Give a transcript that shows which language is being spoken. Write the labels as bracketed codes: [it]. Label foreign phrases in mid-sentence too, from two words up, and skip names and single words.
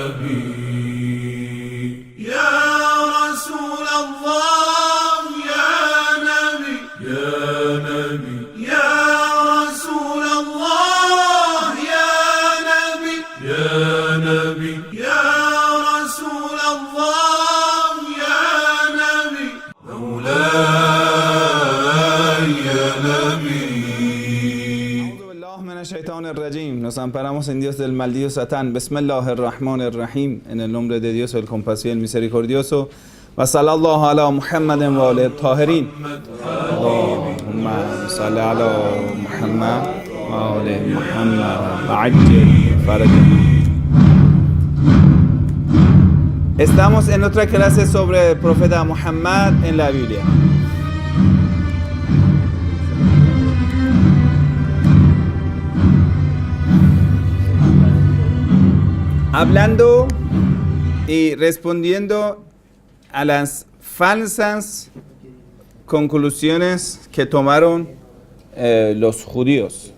[ar] نبي يا رسول الله يا نبي يا نبي يا رسول الله يا نبي يا نبي يا رسول الله يا نبي مولاي يا نبي. [es] Nos amparamos en Dios del maldito Satán. Bismillahirrahmanirrahim. En el nombre de Dios, el compasivo y el misericordioso. [ar] وصلى الله على محمد وعلى طاهرين. اللهم صل على محمد وعلى محمد وعجل فرجه. [es] Estamos en otra clase sobre el profeta Muhammad en la Biblia. Hablando y respondiendo a las falsas conclusiones que tomaron los judíos.